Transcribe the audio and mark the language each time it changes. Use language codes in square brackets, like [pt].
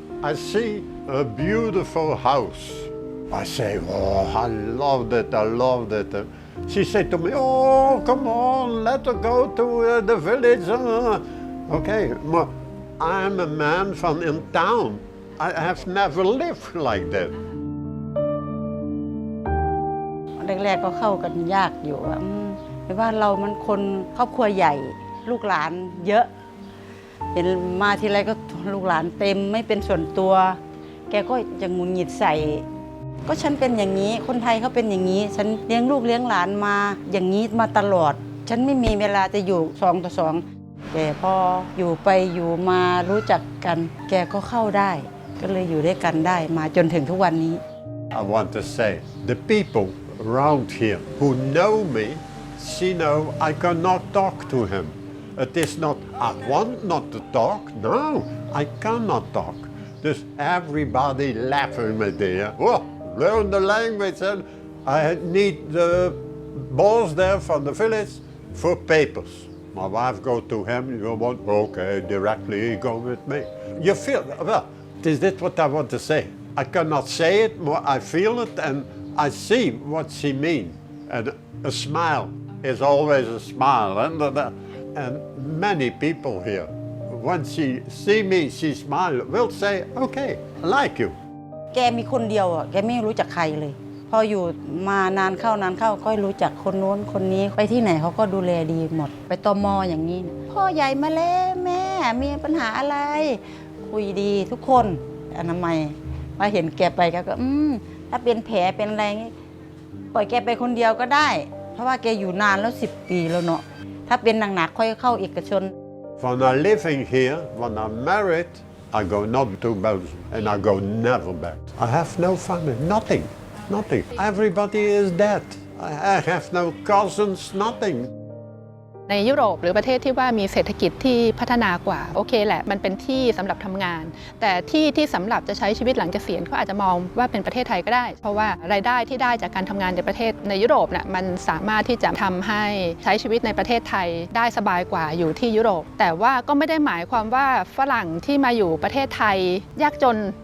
[en] I see a beautiful house. I say, oh, I loved it, I loved it. She said to me, oh, come on, let her go to the village. Okay, but I'm a man from in town. I have never lived like that. [th] แรกๆก็เข้ากันยากอยู่เพราะว่าเรามันคนครอบครัวใหญ่ลูกหลานเยอะเห็นมาทีไรก็ลูกหลานเต็มไม่เป็นส่วนตัวแกก็จะงุนหงิดใส่ก็ฉันเป็นอย่างนี้คนไทยเขาเป็นอย่างนี้ฉันเลี้ยงลูกเลี้ยงหลานมาอย่างนี้มาตลอดฉันไม่มีเวลาจะอยู่2 ต่อ 2แต่พออยู่ไปอยู่มารู้จักกันแกก็เข้าได้ก็เลยอยู่ด้วยกันได้มาจนถึงทุกวันนี้ [en] I want to say the people around here who know me, she know I cannot talk to him. It is not I want not to talk. No, I cannot talk. There's everybody laughing at me. Oh, learn the language, and I need the boss there from the village for papers. My wife go to him. You want okay? Directly he go with me. You feel well. Is that what I want to say? I cannot say it, but I feel it and.I see what she means, and a smile is always a smile, and many people here, when she see me, she smile, will say, okay, I like you. [th] แกมีคนเดียวอ่ะแกไม่รู้จักใครเลยพออยู่มานานเข้ก็รู้จักคนโน้นคนนี้ไปที่ไหนเขาก็ดูแลดีหมดไปตม. อย่างนี้พ่อใหญ่มาแล้วแม่มีปัญหาอะไรคุยดีทุกคนอนามัยมาเห็นแกไปก็ถ้าเป็นแผลเป็นอะไรงี้ปล่อยแกไปคนเดียวก็ได้เพราะว่าแกอยู่นานแล้ว10 ปีแล้วเนาะถ้าเป็นหนักๆค่อยเข้าเอกชน [en] When I'm living here, when I'm married, I go not to Belgium and I go never back. I have no family, nothing. Everybody is dead. I have no cousins, nothing. [th] ในยุโรปหรือประเทศที่ว่ามีเศรษฐกิจที่พัฒนากว่าโอเคแหละมันเป็นที่สำหรับทำงานแต่ที่สำหรับจะใช้ชีวิตหลังเกษียณเขาอาจจะมองว่าเป็นประเทศไทยก็ได้เพราะว่ารายได้ที่ได้จากการทำงานในประเทศในยุโรปน่ะมันสามารถที่จะทำให้ใช้ชีวิตในประเทศไทยได้สบายกว่าอยู่ที่ยุโรปแต่ว่าก็ไม่ได้หมายความว่าฝรั่งที่มาอยู่ประเทศไทยยากจน